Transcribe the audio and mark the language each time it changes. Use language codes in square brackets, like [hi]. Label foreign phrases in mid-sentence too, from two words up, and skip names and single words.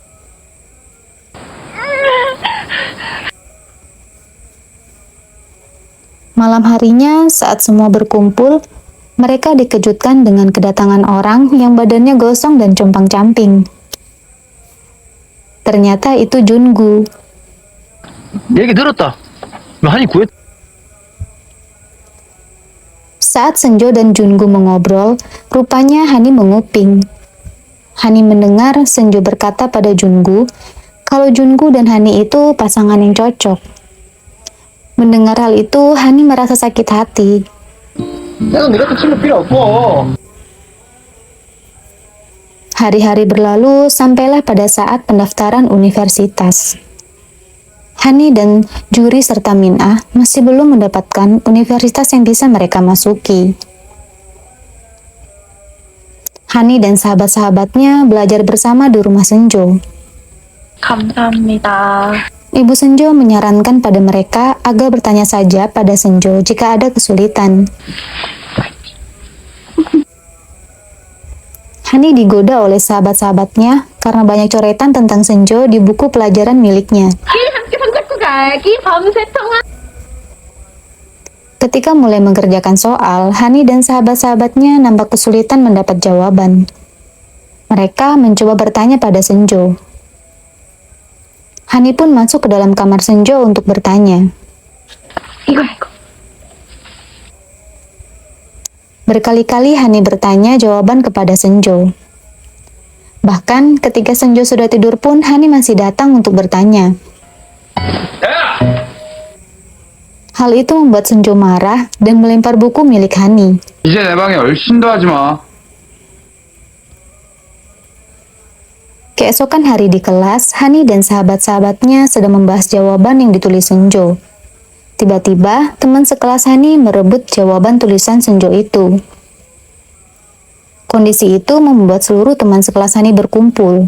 [id] Malam harinya, saat semua berkumpul, mereka dikejutkan dengan kedatangan orang yang badannya gosong dan compang-camping. Ternyata itu Jungu. [ko] 얘기 들었다. 한이 구했. [id] Saat Senjo dan Jungu mengobrol, rupanya Hani menguping. Hani mendengar Senjo berkata pada Jungu kalau Jungu dan Hani itu pasangan yang cocok. Mendengar hal itu, Hani merasa sakit hati. [ko] 내가 네 같은 친구 필요 없고. [id] Hari-hari berlalu sampailah pada saat pendaftaran universitas. Hani dan Juri serta Minah masih belum mendapatkan universitas yang bisa mereka masuki. Hani dan sahabat-sahabatnya belajar bersama di rumah Senjo. [ko] 감사합니다. [id] Ibu Senjo menyarankan pada mereka agar bertanya saja pada Senjo jika ada kesulitan. Hani digoda oleh sahabat-sahabatnya karena banyak coretan tentang Senjo di buku pelajaran miliknya. [ko] 함께 손잡고 가기 밤새 통화. [id] Ketika mulai mengerjakan soal, Hani dan sahabat-sahabatnya nampak kesulitan mendapat jawaban. Mereka mencoba bertanya pada Senjo. Hani pun masuk ke dalam kamar Senjo untuk bertanya. [ko] 이거. [id] Berkali-kali Hani bertanya jawaban kepada Senjo. Bahkan ketika Senjo sudah tidur pun Hani masih datang untuk bertanya. Hal itu membuat Senjo marah dan melempar buku milik Hani. [ko] 이제 내 방에 얼씬도 하지 마. [id] Keesokan hari di kelas, Hani dan sahabat-sahabatnya sedang membahas jawaban yang ditulis Senjo. Tiba-tiba, teman sekelas Hani merebut jawaban tulisan Senjo itu. Kondisi itu membuat seluruh teman sekelas Hani berkumpul.